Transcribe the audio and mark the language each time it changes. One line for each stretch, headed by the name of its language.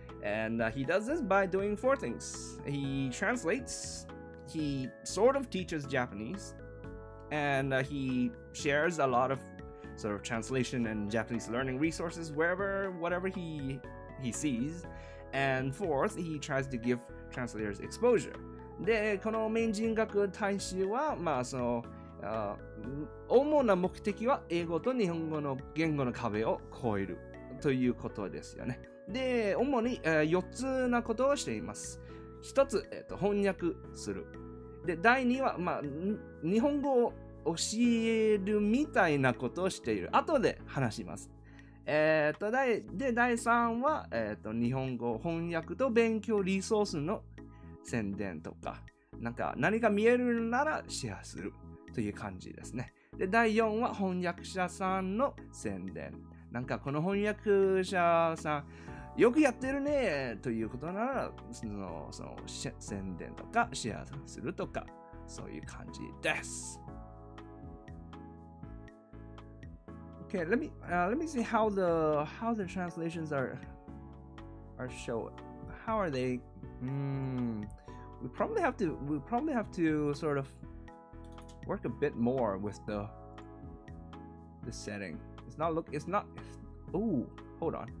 English: And he does this by doing four things. He translates. He sort of teaches Japanese, and he shares a lot of sort of translation and Japanese learning resources whatever he sees. And fourth, he tries to give translators exposure.
Japanese: で、このメイン人格大使は、まあその主な目的は英語と日本語の言語の壁を越えるということですよね。で、主に4つなことをしています。一つ、翻訳する。で、第2は、まあ、日本語を教えるみたいなことをしている。後で話します。第3は、日本語翻訳と勉強リソースの宣伝とか、何か見えるならシェアするという感じですね。で、第4は翻訳者さんの宣伝。この翻訳者さん、よくやってるねということなら、その宣伝とかシェアするとか、そういう感じです。
English: Okay, let me see how the translations are shown. How are they? We probably have to sort of work a bit more with the setting. It's not. Oh, hold on.